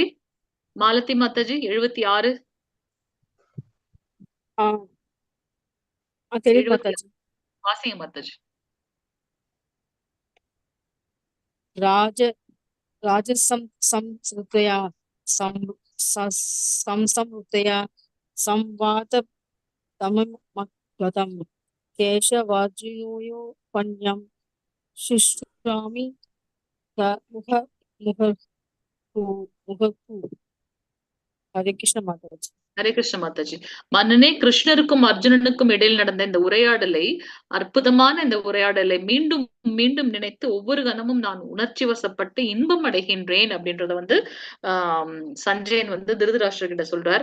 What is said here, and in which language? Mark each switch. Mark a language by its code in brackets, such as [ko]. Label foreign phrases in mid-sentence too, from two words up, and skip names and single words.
[ta] மாலதி மாதாஜி. 76. தெரியும் மாதாஜி. வாசிங்க மாதாஜி. [sa] ராஜசம்ஸ்ருதயா संवाद तममगतं केशवार्जुनयोपन्यं शुश्रामि मुहुर्मुहुः. हरे कृष्ण माताजी. हरे कृष्ण माताजी. [ta] மன்னனே, கிருஷ்ணருக்கும் அர்ஜுனனுக்கும் இடையில் நடந்த இந்த உரையாடலை, அற்புதமான இந்த உரையாடலை மீண்டும் மீண்டும் நினைத்து ஒவ்வொரு கணமும் நான் உணர்ச்சி வசப்பட்டு இன்பம் அடைகின்றேன் அப்படின்றத சஞ்சயன் திருதராஷ்டிரர் கிட்ட சொல்றார்.